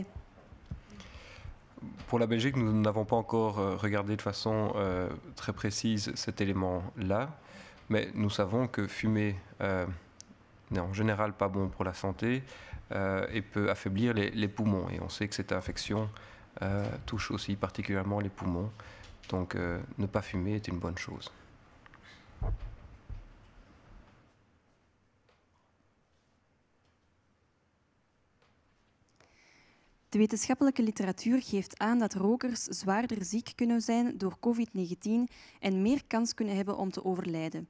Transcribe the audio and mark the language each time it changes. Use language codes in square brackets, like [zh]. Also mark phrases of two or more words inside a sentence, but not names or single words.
[fr] Pour la Belgique, nous n'avons pas encore regardé de façon très précise cet élément-là, mais nous savons que fumer n'est en général pas bon pour la santé et peut affaiblir les poumons. Et on sait que cette infection touche aussi particulièrement les poumons. Donc ne pas fumer est une bonne chose. [nl] De wetenschappelijke literatuur geeft aan dat rokers zwaarder ziek kunnen zijn door COVID-19 en meer kans kunnen hebben om te overlijden.